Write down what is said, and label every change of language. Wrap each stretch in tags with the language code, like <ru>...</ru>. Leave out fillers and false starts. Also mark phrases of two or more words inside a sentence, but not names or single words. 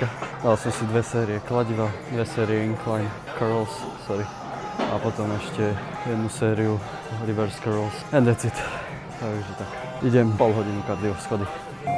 <sk>Dal som si 2 série kladiva, 2 série</sk> <en>incline curls,</en> <sk>a potom ešte jednu sériu</sk> <en>reverse curls and that's it.</en> <sk>Takže tak, idem pol hodinu kardio schody.</sk>